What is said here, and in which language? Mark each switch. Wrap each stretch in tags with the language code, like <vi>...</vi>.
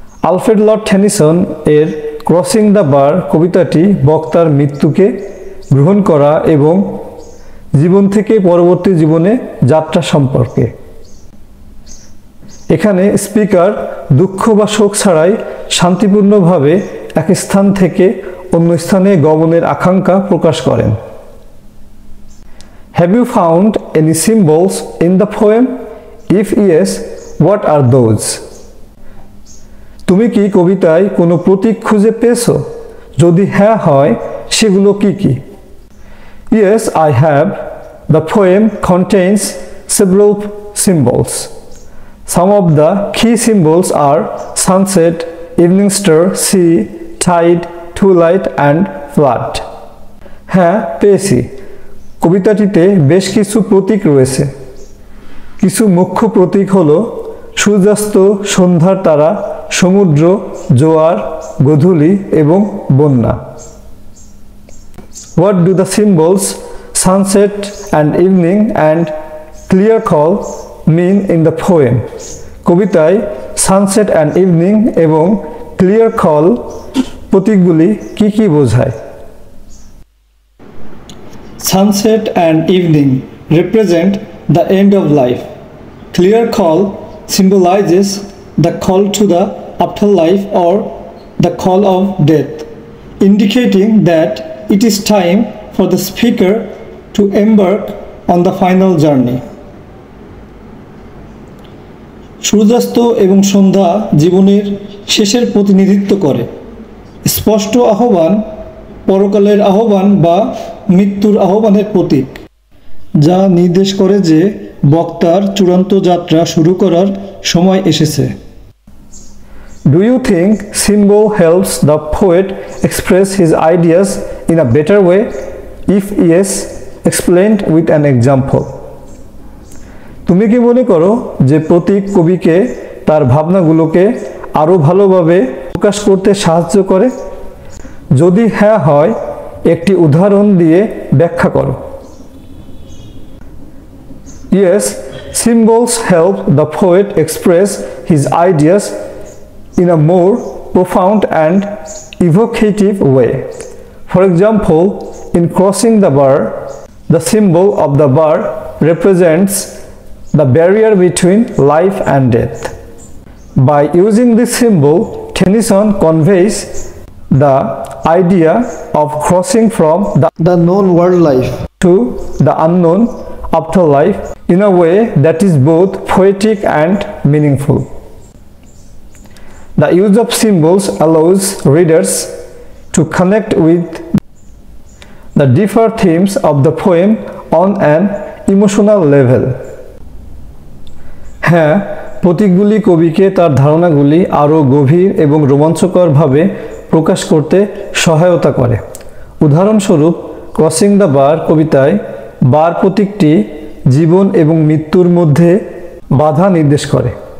<bn>Alfred Lord Tennyson এর crossing the বার কবিতাটি বক্তার মৃত্যুকে গ্রহণ করা এবং জীবন থেকে পরবর্তী জীবনে যাত্রা সম্পর্কে। এখানে স্পিকার দুঃখ বা শোক ছাড়াই শান্তিপূর্ণভাবে এক স্থান থেকে অন্য স্থানে গমনের আকাঙ্ক্ষা প্রকাশ করেন।</bn> <en>Have you found any symbols in the poem? If yes, what are those?</en> <bn>তুমি কি কবিতায় কোনো প্রতীক খুঁজে পেয়েছো? যদি হ্যাঁ হয় সেগুলো কি কি?</bn> <en>Yes, I have. The poem contains several symbols. Some of the key symbols are sunset, evening star, sea, tide, twilight and flood.</en> <bn>হ্যাঁ পেয়েছি। কবিতাটিতে বেশ কিছু প্রতীক রয়েছে। কিছু মুখ্য প্রতীক হলো সূর্যাস্ত, সন্ধ্যার তারা, সমুদ্র, জোয়ার, গোধূলি এবং বন্যা।</bn> <en>What do the symbols sunset and evening and clear call mean in the poem?</en> <bn>কবিতায় সানসেট অ্যান্ড ইভিনিং এবং ক্লিয়ার কল প্রতীকগুলি কি কি বোঝায়?</bn> <en>Sunset and evening represent the end of life. Clear call symbolizes the call to the afterlife or the call of death, indicating that it is time for the speaker to embark on the final journey.</en> <bn>সূর্যাস্ত এবং সন্ধ্যা জীবনের শেষের প্রতিনিধিত্ব করে। স্পষ্ট আহ্বান পরকালের আহ্বান বা মৃত্যুর আহ্বানের প্রতীক, যা নির্দেশ করে যে বক্তার চূড়ান্ত যাত্রা শুরু করার সময় এসেছে।</bn> <en>Do you think symbol helps the poet express his ideas in a better way? If yes, explained with an example.</en> <bn>তুমি কি মনে করো যে প্রতীক কবিকে তার ভাবনাগুলোকে আরো ভালোভাবে প্রকাশ করতে সাহায্য করে? যদি হ্যাঁ হয়, একটি উদাহরণ দিয়ে ব্যাখ্যা করো।</bn> <en>Yes, symbols help the poet express his ideas in a more profound and evocative way. For example, in crossing the bar, the symbol of the bar represents the barrier between life and death. By using this symbol, Tennyson conveys the idea of crossing from the known world life to the unknown afterlife in a way that is both poetic and meaningful. The use of symbols allows readers to connect with the different themes of the poem on an emotional level.</en> <bn>হ্যাঁ, প্রতীকগুলি কবিকে তার ধারণাগুলি আরও গভীর এবং রোমাঞ্চকরভাবে প্রকাশ করতে সহায়তা করে। উদাহরণস্বরূপ, ক্রসিং দ্য বার কবিতায় বার প্রতীকটি জীবন এবং মৃত্যুর মধ্যে বাধা নির্দেশ করে।</bn>